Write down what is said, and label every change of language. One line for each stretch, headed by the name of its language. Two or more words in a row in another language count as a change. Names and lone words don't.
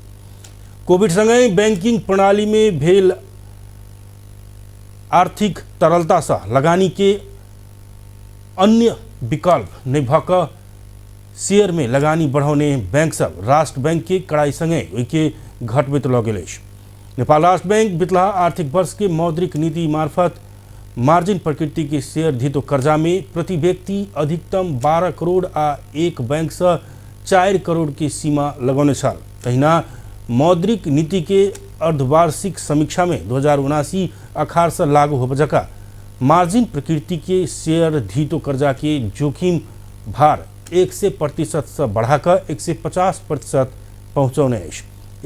Maithili: कोविड संगे बैंकिंग प्रणाली में भेल आर्थिक तरलता से लगानी के अन्य विकल्प नहीं भक शेयर में लगानी बढ़ाने बैंक सब राष्ट्र बैंक के कड़ाई संगे के घटबैत लऽ गेल अछि। नेपाल राष्ट्र बैंक बितला आर्थिक वर्ष के मौद्रिक नीति मार्फत मार्जिन प्रकृति के शेयर ढीतो कर्जा में प्रति व्यक्ति अधिकतम 12 करोड़ आ एक बैंक से 4 करोड़ की सीमा लगौने छल। तहिना मौद्रिक नीति के अर्धवार्षिक समीक्षा में 2079 अखार से लागू होब जका मार्जिन प्रकृति के शेयर ढीतो कर्जा के जोखिम भार 100% से बढ़ाकर 150% पहुँचौने अछि।